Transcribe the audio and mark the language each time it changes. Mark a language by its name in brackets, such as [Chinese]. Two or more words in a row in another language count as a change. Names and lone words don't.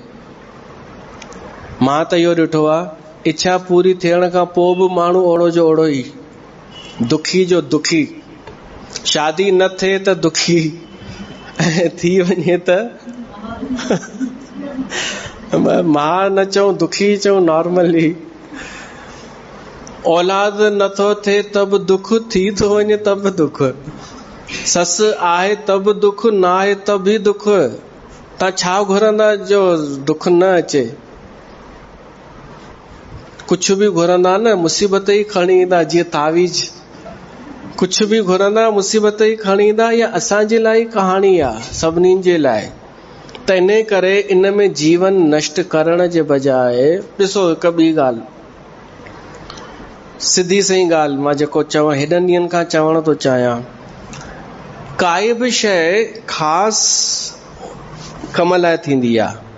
[Sindhi] मां त इहो ॾिठो आहे, इच्छा पूरी थियण खां पोइ बि माण्हू ओड़ो जो ओड़ो ई, दुखी जो दुखी। शादी न थिए त दुखी, ऐं थी वञे त मां न चऊं दुखी, चऊं नॉर्मली। औलाद नथो थिए तब दुख, थी थो वञे तब दुख। ससु आहे तब दुख, न आहे तब भी दुख। तव्हां छा घुरंदा जो दुख न अचे? कुछ भी घुरंदा न, मुसीबत ई खणी ईंदा। जीअं तावीज़, कुछ भी घुरंदा मुसीबत ई खणी ईंदा। या असांजे लाइ कहाणी आहे, सभिनीनि जे लाइ। त इन करे इन में जीवन नष्ट करण जे बजाए, ॾिसो हिकु ॿी ॻाल्हि, सिधी सही ॻाल्हि मां जेको चवां, हेॾनि ॾींहंनि खां चवण थो चाहियां, काई बि शइ ख़ासि कम लाइ थींदी आहे।